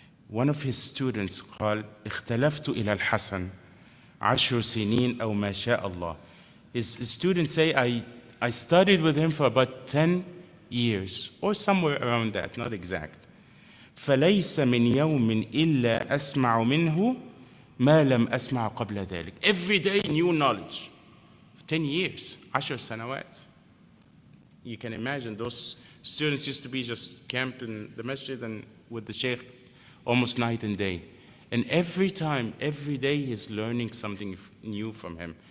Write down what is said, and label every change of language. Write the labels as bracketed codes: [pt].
[en] One of his students [ar] قال اختلفت إلى الحسن 10 سنين أو ما شاء الله. [en] His students say, I studied with him for about 10 years, or somewhere around that, not exact. [ar] فليس من يوم إلا أسمع منه ما لم أسمع قبل ذلك. [en] Every day new knowledge. 10 years, [ar] 10 سنوات. [en] You can imagine those students used to be just camped in the masjid and with the Shaykh almost night and day. And every time, every day, he's learning something new from him.